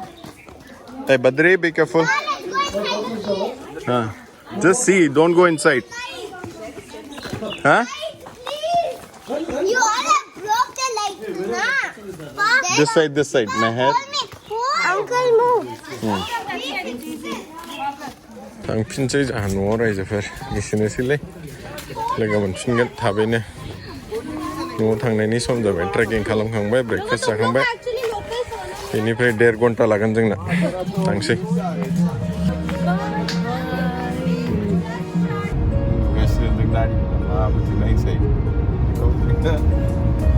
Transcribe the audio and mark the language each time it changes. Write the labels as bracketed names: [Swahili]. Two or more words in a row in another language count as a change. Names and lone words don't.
[English] Hey, Badri, be careful. Just see, don't go inside. Huh? Please. You all have broke the light. this side. Meher. Uncle, move. [Bodo] थांफिनसै जोंहा न'आव रायजोफोर एसेनोसैलै लोगो मोनफिनगोन थाबैनो न'आव थांनायनि सम जाबाय ट्रेकिं खालामखांबाय ब्रेकफास्ट जाखांबाय बेनिफ्राय 1.5 घन्टा लागोन जोंना थांसै गासिबो गारि माबाबोथो नायसै